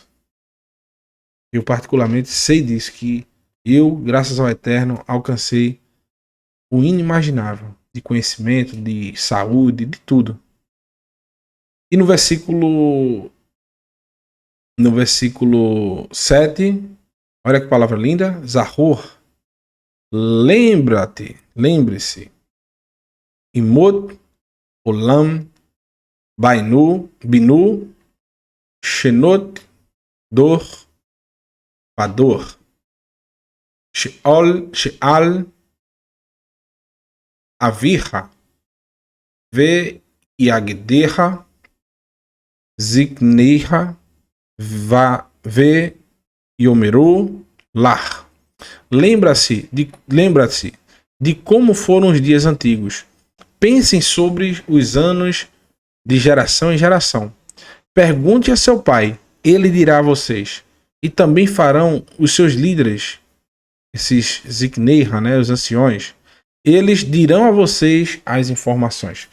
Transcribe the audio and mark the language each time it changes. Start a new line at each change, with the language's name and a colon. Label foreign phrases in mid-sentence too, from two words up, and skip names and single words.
Portuguese: Eu particularmente sei disso, que eu, graças ao Eterno, alcancei o inimaginável. De conhecimento, de saúde, de tudo. E no versículo 7, olha que palavra linda, Zahor. Lembre-se.
Hebrew: ימות עולם בינו שנות דור ודור שאל אביך ויגדך זקניך ויאמרו לך.
Portuguese: Lembra-se de como foram os dias antigos. Pensem sobre os anos de geração em geração. Pergunte a seu pai, ele dirá a vocês. E também farão os seus líderes, esses Zikneha, né, os anciões, eles dirão a vocês as informações.